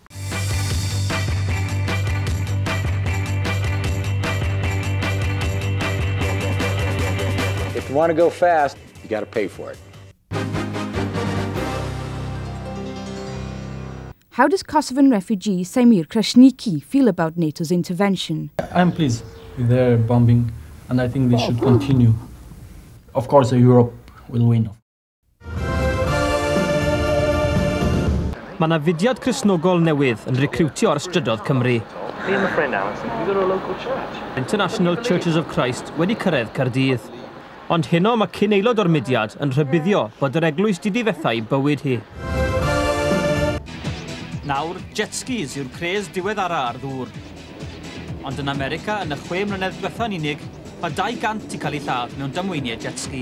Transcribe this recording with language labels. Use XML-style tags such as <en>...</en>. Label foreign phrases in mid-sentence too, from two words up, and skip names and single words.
<en>If you want to go fast, you got to pay for it. How does Kosovan refugee Samir Krasniki feel about NATO's intervention? I'm pleased with their bombing, and I think they should continue. Of course, Europe will win.</en> <cy>Mae yna fudiad Cristnogol newydd yn recriwtio ar strydoedd Cymru.</cy> <en>Me and my friend Alison, we go to a local church.</en> <cy>International Churches of Christ wedi cyrraedd Caerdydd. Ond heno mae cyn aelod o'r mudiad yn rhybuddio bod yr eglwys di difethau bywyd hi. Nawr,</cy> <en>jet skis</en> <cy>yw'r cres diweddara ar ddŵr. Ond yn America, yn y 6 mlynedd diwethaf yn unig, mae 200 i cael ei lladd mewn damweiniau</cy> <en>jet ski.</en>